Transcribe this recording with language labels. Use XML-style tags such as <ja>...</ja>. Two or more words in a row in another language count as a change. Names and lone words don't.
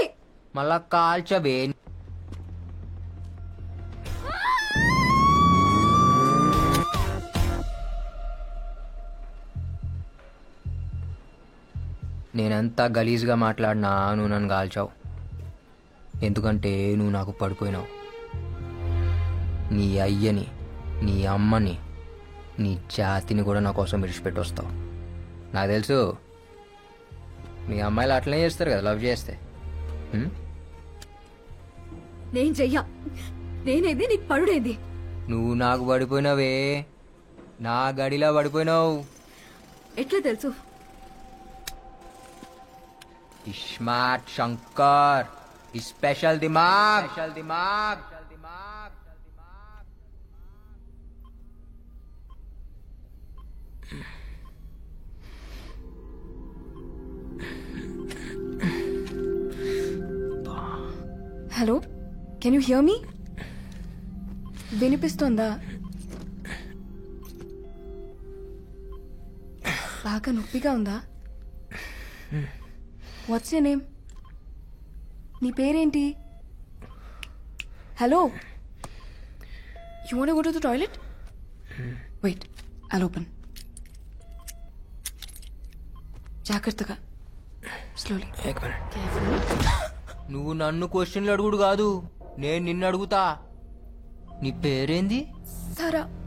<te>మళ్ళా కాల్చవే నేనెంత గలీజ్గా మాట్లాడినా నువ్వు నన్ను కాల్చావు ఎందుకంటే నువ్వు నాకు పడిపోయినావు నీ అయ్యని నీ అమ్మని నీ జాతిని కూడా నా కోసం విడిచిపెట్టి వస్తావు నాకు తెలుసు మీ అమ్మాయిలు అట్లనే చేస్తారు కదా లవ్ చేస్తే నేను చెయ్యా నేనేది నీకు పడుడేంది నువ్వు నాకు పడిపోయినావే నా గడిలా పడిపోయినావు ఎట్లా తెలుసు</te> <hi>स्मार्ट शंकर स्पेशल दिमाग</hi> <en>hello can you hear me వినిపిస్తుందా</en> <te>బాగా నొప్పిగా ఉందా</te> <en>what's your name</en> <te>నీ పేరేంటి</te> <en>hello you want go to the toilet wait I'll open జాగ్రత్తగా స్లోలీ</en> <te>నువ్వు నన్ను క్వశ్చన్లు అడుగుడు కాదు నేను నిన్ను అడుగుతా నీ పేరేంది సారా</te>